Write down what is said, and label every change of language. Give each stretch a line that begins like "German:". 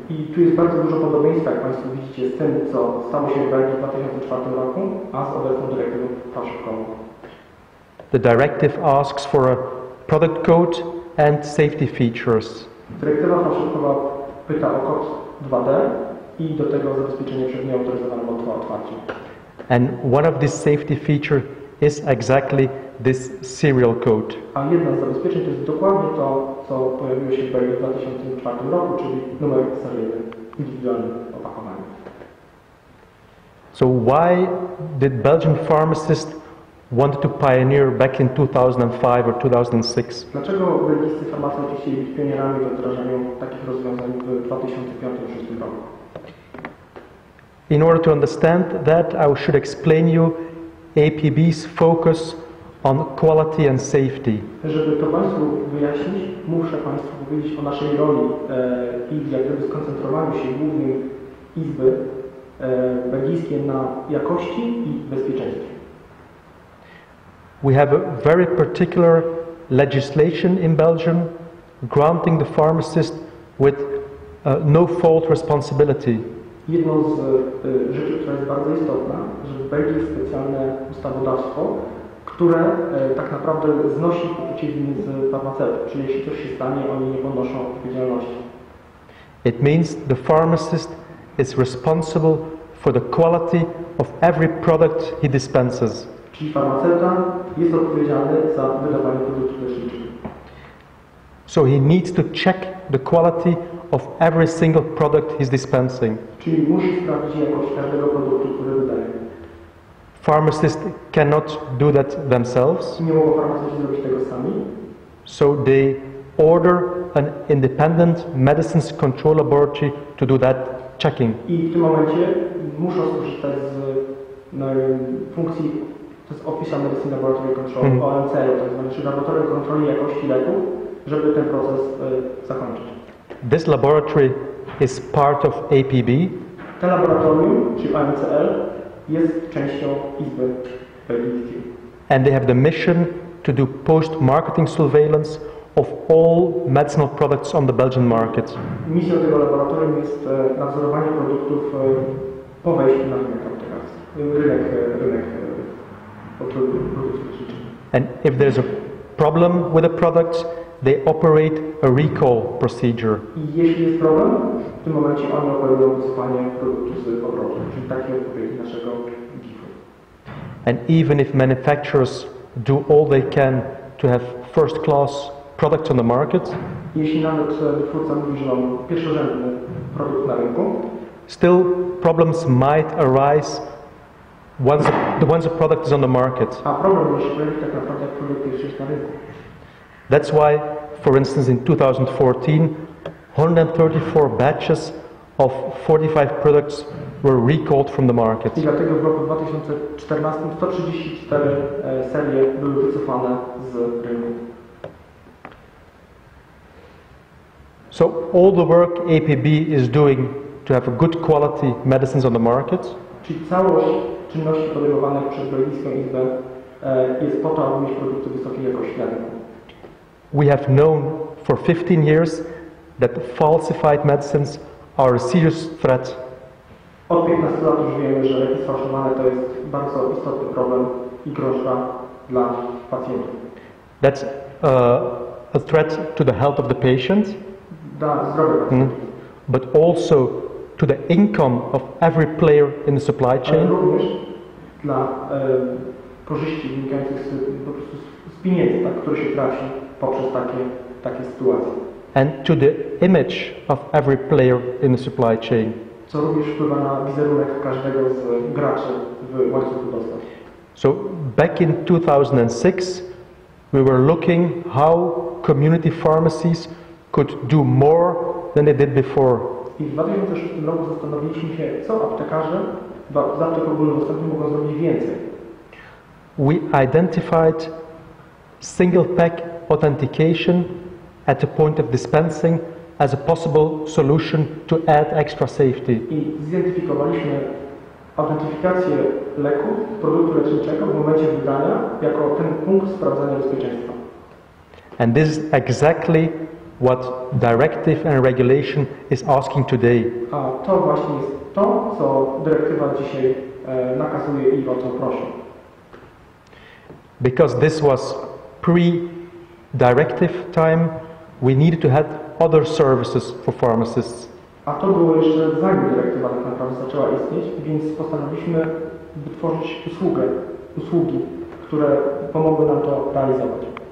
Polish: I tu jest bardzo dużo podobieństwa, jak Państwo widzicie, z tym, co stało się w Belgii w 2004 roku, a z obecną dyrektywą fałszywkową.
English: The directive asks for a product code and safety features.
Polish: Dyrektywa fałszywkowa pyta o kod 2D i do tego zabezpieczenie przed nieautoryzowanym otwarciem.
English: And one of these safety features is exactly this serial code.
Polish: A jedna z zabezpieczeń to jest dokładnie to, co pojawiło się w Belgii w 2004 roku, czyli numer seryjny indywidualnym opakowaniu.
English: So why did Belgian pharmacists want to pioneer back in 2005 or 2006?
Polish: Dlaczego belgijscy farmaceuci chcieli być pionierami we wdrażaniu takich rozwiązań w 2005-2006 roku?
English: In order to understand that, I should explain you APB's focus on quality and safety.
Polish: Żeby to Państwu wyjaśnić, muszę Państwu powiedzieć o naszej roli i jak gdyby skoncentrowaniu się głównym Izby Belgijskiej na jakości i bezpieczeństwie.
English: We have a very particular legislation in Belgium granting the pharmacist with no fault responsibility.
Polish: Jedną z rzeczy, która jest bardzo istotna, że w Belgii jest specjalne ustawodawstwo, które tak naprawdę znosi poczucie winy z farmaceutów, czyli jeśli coś się stanie, oni nie ponoszą odpowiedzialności.
English: It means the pharmacist is responsible for the quality of every product he dispenses.
Polish: Czyli farmaceuta jest odpowiedzialny za wydawanie produktów leczniczych.
English: So he needs to check the quality of every single product he's dispensing.
Polish: Czyli musi sprawdzić jakość każdego produktu, który wydaje.
English: Pharmacists cannot do that themselves.
Polish: Nie mogą farmaceuci zrobić tego sami.
English: So they order an independent medicines control laboratory to do that checking.
Polish: I w tym momencie muszą skorzystać z funkcji, to jest Official Medicine Laboratory Control, OMC, tak zwane, czyli Laboratorium Kontroli Jakości Leków, żeby ten proces zakończyć.
English: This laboratory is part of APB.
Polish: To laboratorium, czyli OMCL, jest częścią Izby Belgijskiej.
English: And they have the mission to do post-marketing surveillance of all medicinal products on the Belgian market.
Polish: Misją tego laboratorium jest nadzorowanie produktów po wejściu na rynek aptekarski, rynek produktów leczniczych.
English: And if there's a problem with a product, they operate a recall procedure.
Polish: I jeśli jest problem, w tym momencie oni operują wycofanie produktu z obrotu, czyli takie odpowiedzi naszego GIF-u.
English: And even if manufacturers do all they can to have first-class products on the market,
Polish: jeśli nawet wytwórca mówi, że mam pierwszorzędny produkt na rynku,
English: still problems might arise once a product is on the market.
Polish: A problem może się pojawić tak naprawdę, jak produkt jest już na rynku.
English: That's why, for instance, in 2014, 134 batches of 45 products were recalled from the market.
Polish: I dlatego w roku 2014 134 serie były wycofane z rynku.
English: So all the work APB is doing to have a good quality medicines on the market
Polish: Czyli całość czynności podejmowanych przez Belgijską Izbę jest po to, aby mieć produkty wysokiej jakości na rynku.
English: we have known for 15 years that falsified medicines are a serious threat.
Polish: Od 15 lat już wiemy, że leki sfałszowane to jest bardzo istotny problem i groźba dla pacjentów.
English: That's a threat to the health of the patient,
Polish: Dla zdrowia pacjentów.
English: but also to the income of every player in the supply
Polish: Ale
English: chain.
Polish: również dla korzyści wynikających po prostu z pieniędzy, tak, które się traci poprzez takie sytuacje.
English: And to the image of every player in the supply chain.
Polish: Co również wpływa na wizerunek każdego z graczy w łańcuchu dostaw.
English: So back in 2006, we were looking how community pharmacies could do more than they did before.
Polish: I w 2006 roku zastanowiliśmy się, co aptekarze z aptek ogólnodostępnych mogą zrobić więcej.
English: We identified single pack authentication at the point of dispensing as a possible solution to add extra safety.
Polish: I zidentyfikowaliśmy autentyfikację leku, produktu leczniczego w momencie wydania jako ten punkt sprawdzania bezpieczeństwa.
English: And this is exactly what directive and regulation is asking today.
Polish: A to właśnie jest to, co dyrektywa dzisiaj nakazuje i o co prosi.
English: Because this was pre-directive time, we needed to have other services for pharmacists.
Polish: A to było jeszcze zanim dyrektywa tak naprawdę zaczęła istnieć, więc postanowiliśmy wytworzyć usługi, które pomogły nam to realizować.